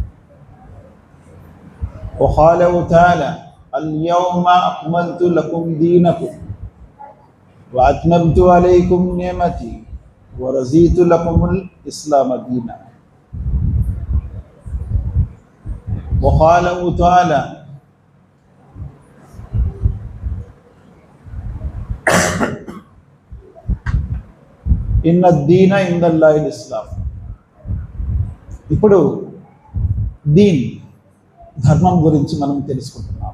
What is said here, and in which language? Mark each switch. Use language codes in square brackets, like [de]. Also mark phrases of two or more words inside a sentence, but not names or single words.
[ar] وقال تعالى اليوم أكملت لكم دينكم وأتممت عليكم نعمتي ورضيت لكم الإسلام دينا وقال تعالى إن الدين عند الله الإسلام. [te] ఇప్పుడు దీన్ ధర్మం గురించి మనం తెలుసుకుంటున్నాం.